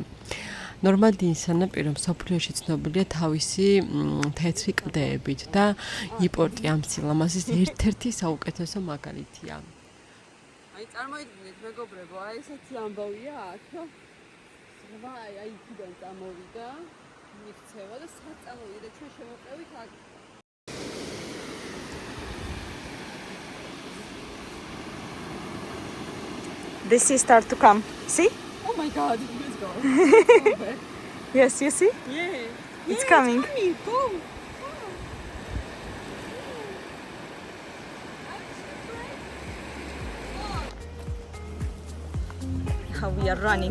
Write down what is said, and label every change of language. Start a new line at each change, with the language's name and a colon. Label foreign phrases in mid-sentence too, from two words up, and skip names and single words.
Georgian: ნორმანდიის სანაპირო მსოფლიოში ცნობილია თავისი თეთრი კლდეებით და იპორტი ამ სილამაზის ერთ-ერთი საუკეთესო მაგალითია. აი წარმოიდგინეთ მეგობრებო, აი ესეთი ამბავია აქ. აი იქიდან წამოვიდა, მიქცევა და საწავია და ჩვენ შევაყევით აქ.
English: The sea start to come. See? Oh my god, let's go. Yes, you see? Yeah. It's coming. Go. How we are running.